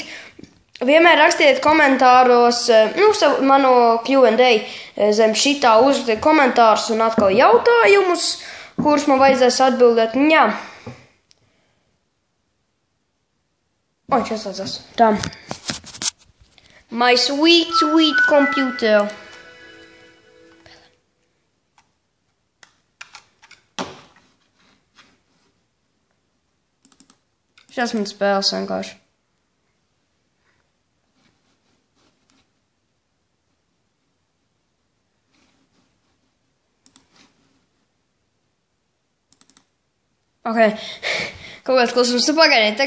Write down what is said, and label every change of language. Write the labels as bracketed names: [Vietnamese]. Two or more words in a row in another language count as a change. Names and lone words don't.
[Latvian] Vienmēr rakstiet komentāros, manu Q&A zem šitā uzrakstiet komentārus un atkal jautājumus, kurus man vajadzēs atbildēt. Jā. O, viņš atslēdzās. Tā. [English] My sweet, sweet computer. [Latvian] Šās man spēles vienkārši. Ok, kaut kāds klusums, tu pagaidī.